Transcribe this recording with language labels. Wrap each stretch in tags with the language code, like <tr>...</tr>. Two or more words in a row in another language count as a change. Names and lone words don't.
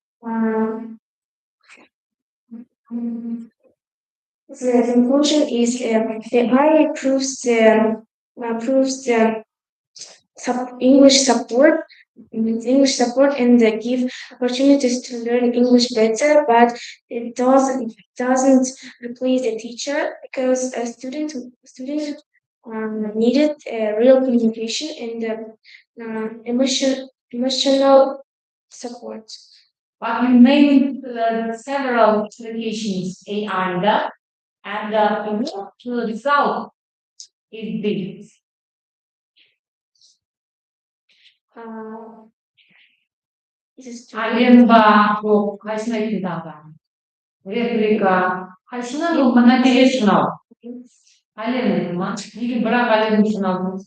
<en>The conclusion is the AI proves the English support and give opportunities to learn English better, but it doesn't replace the teacher because a student needed real communication and emotional support. But you named several applications AI and the result is this.</en> <kk>Аленба, қайсыны айтты дағы? Реплика. Қайсыны мына келесі мынау? Ален деді ма? Неге бірақ Ален үшін алдыңыз?</kk>